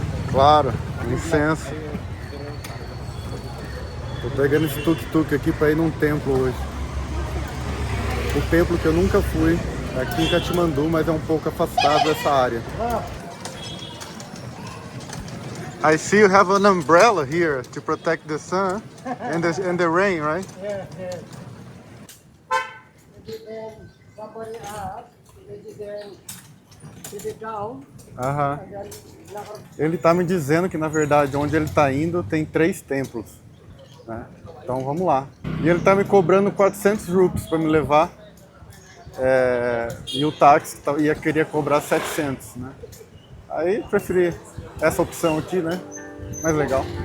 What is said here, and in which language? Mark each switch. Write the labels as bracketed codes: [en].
[pt] Claro, licença. Tô pegando esse tuk-tuk aqui para ir num templo hoje. Um templo que eu nunca fui, aqui em Katmandu, mas é um pouco afastado dessa área. [en] I see you have an umbrella here to protect the sun and the rain, right? Yes, yes. It depends, somebody asked, it depends, sit it down, Aham. and then [pt] Ele tá me dizendo que na verdade onde ele tá indo tem 3 templos, né? Então vamos lá. E ele tá me cobrando 400 rupees para me levar. E o táxi queria cobrar 700, né? Aí preferi essa opção aqui, né? Mais legal.